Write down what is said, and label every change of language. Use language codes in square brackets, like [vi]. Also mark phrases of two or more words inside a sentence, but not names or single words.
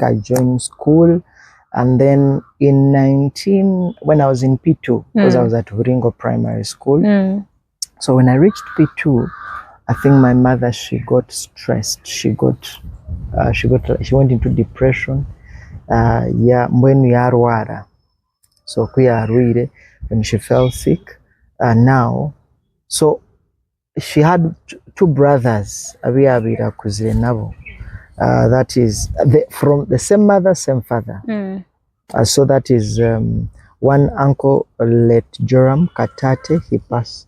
[en] I joined school. And then when I was in P2, because I was at Buringo Primary School. So when I reached P2, I think my mother, she got stressed. She went into depression. [nyn] Mbwenu yarwara. So kuyarwire, [en] when she fell sick. So she had two brothers. That is from the same mother, same father. So that is one uncle, late Joram Katate, he passed.